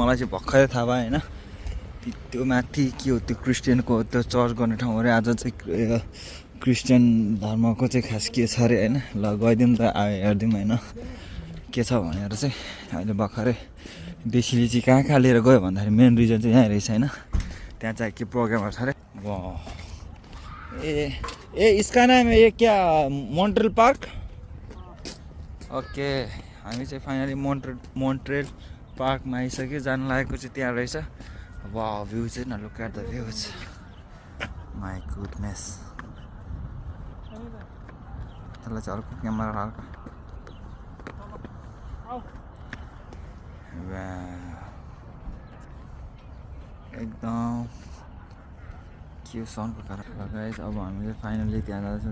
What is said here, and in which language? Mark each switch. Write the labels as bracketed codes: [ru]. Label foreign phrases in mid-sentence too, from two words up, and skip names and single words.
[ne] मलाई चाहिँ भर्खरै थाहा भयो होइन, त्यो माथि के हो त्यो क्रिस्चियनको त्यो चर्च गर्ने ठाउँ अरे। आज चाहिँ क्रिस्चियन धर्मको चाहिँ खास के छ अरे होइन। ल गइदिउँ त, हेरिदिउँ होइन के छ भनेर चाहिँ। अहिले भर्खरै बेसीले चाहिँ कहाँ लिएर गयो भन्दाखेरि मेन रिजन चाहिँ यहीँ रहेछ होइन। त्यहाँ चाहिँ के प्रोग्रामहरू छ अरे। [hi] ए इसका नाम है ये क्या, मोन्ट्रियल पार्क। [ne] ओके हामी चाहिँ फाइनली मोन्ट्रियल पार्कमा आइसक्यो। जानु लागेको चाहिँ त्यहाँ रहेछ। वाह भ्यू चाहिँ न, [en] look at the views. my goodness [ne] त्यसलाई चाहिँ अर्को क्यामेरा हल्का एकदम के साउन्डको कारण गाइस अब हामीले फाइनली त्यहाँ जाँदैछौँ।